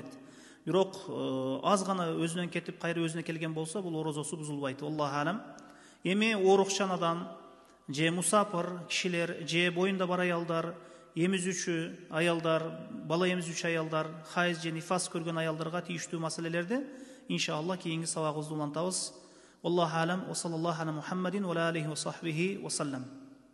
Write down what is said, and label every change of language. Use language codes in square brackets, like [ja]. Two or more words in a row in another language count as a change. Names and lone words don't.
[ky] Бирок аз гана өзүнөн кетип, кайра өзүнө келген болсо, бул орозосу бузулбайт. [ar] الله أعلم. [ky] Эми оорукчан адам, же мусапыр кишилер, же боюнда бар аялдар, эмизүүчү аялдар, бала эмизүүчү аялдар, хайз же нифас көргөн аялдарга тийиштүү маселелерди иншаллах кийинки сабагыбызда улантабыз. [ar] الله أعلم. وصلى الله على محمد وآله وصحبه وسلم.